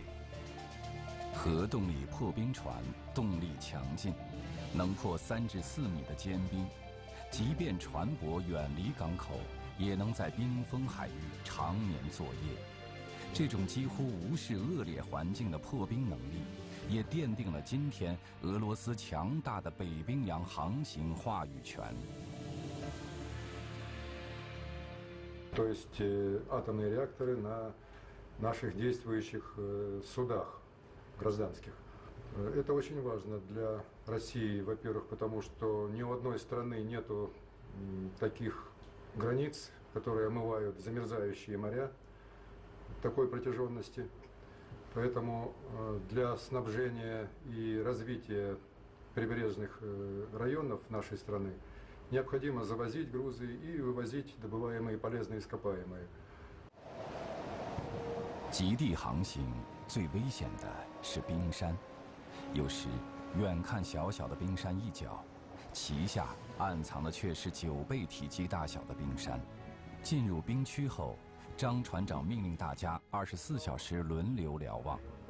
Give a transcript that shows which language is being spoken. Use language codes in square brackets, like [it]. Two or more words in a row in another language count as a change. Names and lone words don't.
[zh] 核动力破冰船动力强劲，能破3至4米的坚冰，即便船舶远离港口，也能在冰封海域常年作业。这种几乎无视恶劣环境的破冰能力，也奠定了今天俄罗斯强大的北冰洋航行话语权。 [ru] То есть атомные реакторы на наших действующих судах гражданских. Это очень важно для России, во-первых, потому что ни у одной страны нету таких границ, которые омывают замерзающие моря такой протяженности. Поэтому для снабжения и развития прибрежных районов нашей страны необходимо завозить грузы и вывозить добываемые полезные ископаемые. [zh] 极地航行最危险的是冰山，有时远看小小的冰山一角，其下暗藏的却是9倍体积大小的冰山。进入冰区后，张船长命令大家24小时轮流瞭望。